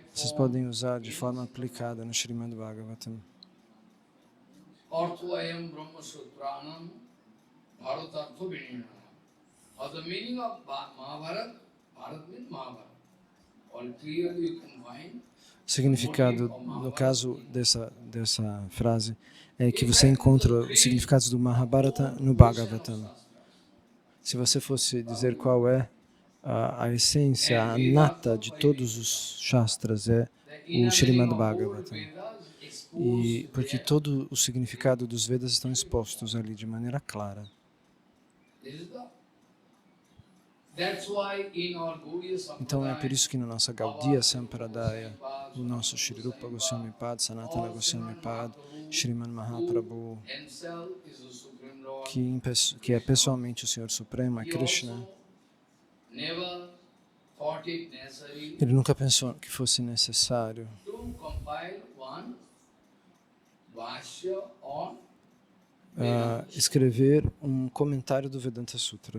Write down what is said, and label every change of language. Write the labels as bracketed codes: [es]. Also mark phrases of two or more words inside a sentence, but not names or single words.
[pt] vocês form. podem usar de forma aplicada no Srimad Bhagavatam. [sa] अर्थ्वयम् ब्रह्म सूत्राणाम् भारतार्थ विनयन. [en] Or the meaning of Mahabharat, Bharat means Mahabharat. All clearly you can find. [pt] O significado, no caso dessa frase, é que você encontra os significados do Mahabharata no Bhagavatam. Se você fosse dizer qual é a essência, a nata de todos os Shastras, é o Srimad Bhagavatam. E porque todo o significado dos Vedas estão expostos ali de maneira clara. Então é por isso que na nossa Gaudiya Sampradaya, o nosso Shri Rupa Goswami Pad, Sanatana Goswami Pad, Shriman Mahaprabhu, que é pessoalmente o Senhor Supremo, é Krishna, ele nunca pensou que fosse necessário escrever um comentário do Vedanta Sutra.